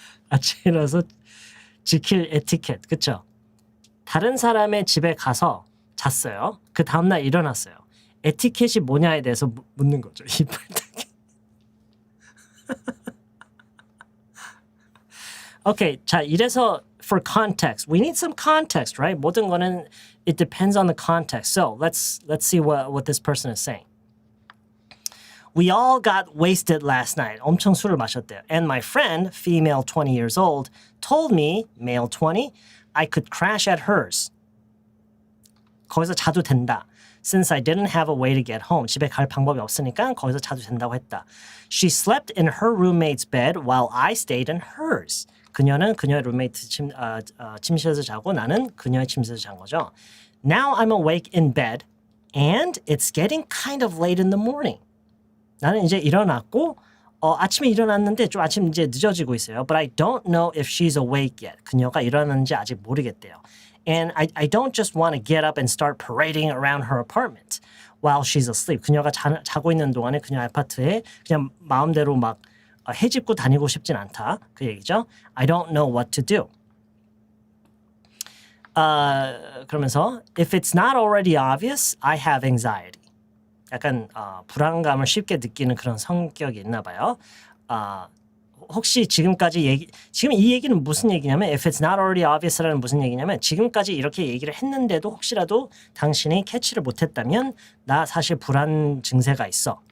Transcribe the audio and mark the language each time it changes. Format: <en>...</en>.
<ko>아침에 일어나서 지킬 에티켓, 그쵸? 다른 사람의 집에 가서 잤어요. 그 다음날 일어났어요. 에티켓이 뭐냐에 대해서 묻는 거죠. 이빨 오케이, 자 이래서</ko> <en>for context, we need some context, right?</en> <ko>모든 거는</ko> <en>it depends on the context. So let's see what this person is saying. We all got wasted last night.</en> <ko>엄청 술을 마셨대요.</ko> <en>And my friend, female 20 years old, told me, male 20, I could crash at hers.</en> <ko>거기서 자도 된다.</ko> <en>Since I didn't have a way to get home.</en> <ko>집에 갈 방법이 없으니까 거기서 자도 된다고 했다.</ko> <en>She slept in her roommate's bed while I stayed in hers.</en> <ko>그녀는 그녀의 룸메이트 침실에서 자고 나는 그녀의 침실에서 잔 거죠.</ko> <en>Now I'm awake in bed and it's getting kind of late in the morning.</en> <ko>나는 이제 일어났고 아침에 일어났는데 좀 아침 이제 늦어지고 있어요.</ko> <en>But I don't know if she's awake yet.</en> <ko>그녀가 일어났는지 아직 모르겠대요.</ko> <en>And I don't just want to get up and start parading around her apartment while she's asleep.</en> <ko>그녀가 자고 있는 동안에 그녀 아파트에 그냥 마음대로 막 헤집고 다니고 싶진 않다. 그 얘기죠.</ko> <en>I don't know what to do.</en> <ko>그러면서</ko> <en>If it's not already obvious, I have anxiety.</en> <ko>약간 불안감을 쉽게 느끼는 그런 성격이 있나 봐요. 혹시 지금까지 지금 이 얘기는 무슨 얘기냐면</ko> <en>If it's not already obvious</en> <ko>라는 무슨 얘기냐면 지금까지 이렇게 얘기를 했는데도 혹시라도 당신이 캐치를 못했다면 나 사실 불안 증세가 있어.</ko>